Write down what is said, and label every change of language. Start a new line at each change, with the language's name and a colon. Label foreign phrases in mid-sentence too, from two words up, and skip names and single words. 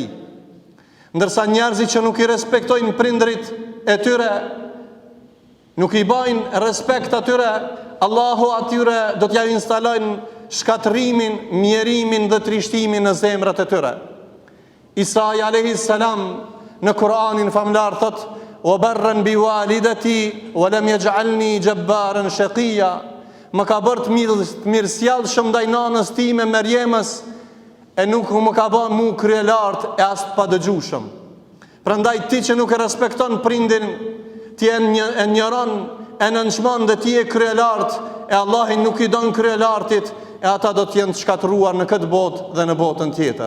Albanian: Ndërsa njerëzit që nuk i respektojnë prindrit e tyre, nuk i bajnë respekt atyre, Allahu atyre do t'ja instalojnë shkatrimin, mjerimin dhe trishtimin në zemrat e tyre. Isa
Arabic: عليه السلام
Albanian: në Kur'anin famlar thot:
Arabic: "وبرا بوالدتي ولم يجعلني جبارا شقيا."
Albanian: Më ka bërë të mirësjellshëm ndaj nanës time Merjemës, e nuk më ka bërë mu kryelart e as të padëgjushëm. Prandaj ti që nuk e respekton prindin, ti e njëron, e nënçmon dhe ti e kryelart, e Allahi nuk i don kryelartit, e ata do t'jenë të shkatruar në këtë botë dhe në botën tjetër.